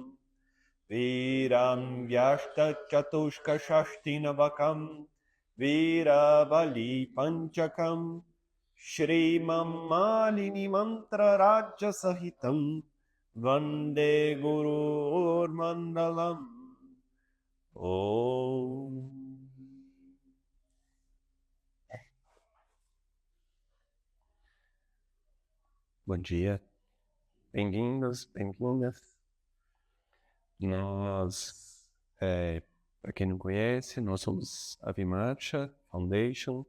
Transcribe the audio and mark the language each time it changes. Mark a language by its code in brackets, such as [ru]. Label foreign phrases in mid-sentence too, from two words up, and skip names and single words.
[sa] वीरम् व्यष्ट चतुष्क षष्टिनवकम् वीरबलि पञ्चकम् श्री मम्मालिनी मन्त्र राज सहितम् वन्दे गुरु मण्डलम्. Om. [pt] Bom dia, bem-vindos, bem-vindas. Nós, para quem não conhece, nós somos a Vimarsha Foundation.